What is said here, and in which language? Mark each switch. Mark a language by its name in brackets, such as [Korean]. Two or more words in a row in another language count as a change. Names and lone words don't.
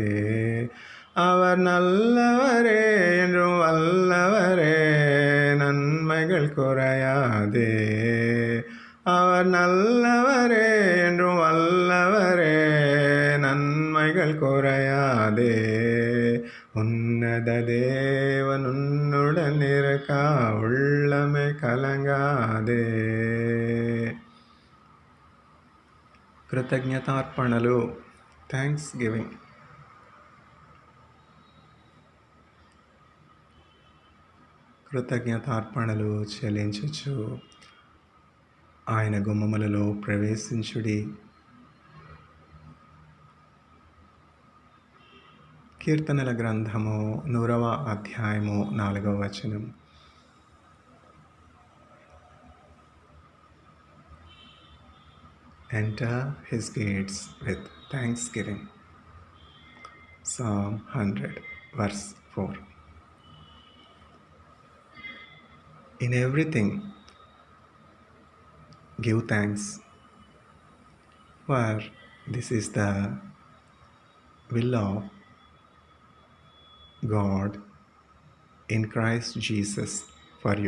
[Tamil] அவர் நல்லவரே என்றும் வல்லவரே, நன்மைகள் குறையாதே. அவர் நல்லவரே என்றும் வல்லவரே, நன்மைகள் குறையாதே. உன்னத தேவன் உன்னுடன் இருக்கா உள்ளமே కలంగాదే. [Telugu] కృతజ్ఞతార్పణలు, థ్యాంక్స్ గివింగ్. కృతజ్ఞతార్పణలు చెల్లించుచు ఆయన గుమ్మములలో ప్రవేశించుడి. కీర్తనల గ్రంథము 100వ అధ్యాయము 4వ వచనం. [English] Enter his gates with thanksgiving. Psalm 100 verse 4. In everything give thanks, for this is the will of God in Christ Jesus for you.